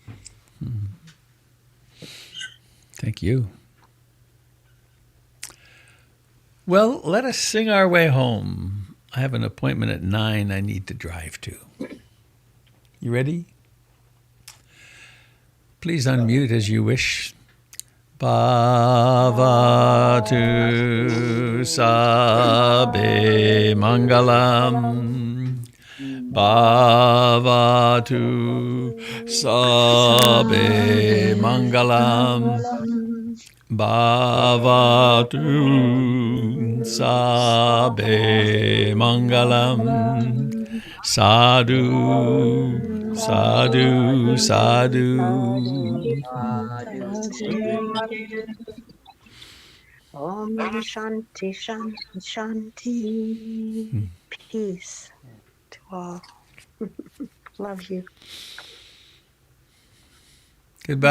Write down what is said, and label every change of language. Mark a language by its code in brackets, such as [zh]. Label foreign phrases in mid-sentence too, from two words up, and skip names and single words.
[en] Thank you. Well, let us sing our way home. I have an appointment at 9 I need to drive to. You ready? Please unmute as you wish. [pi] Bhavatu Sabe Mangalam. Bhavatu Sabe Mangalam. Bhavatu Sabe Mangalam. Sadhu, sadhu, sadhu. [sa] Om Shanti, Shanti, Shanti. [en] Peace to all. Love you. Goodbye,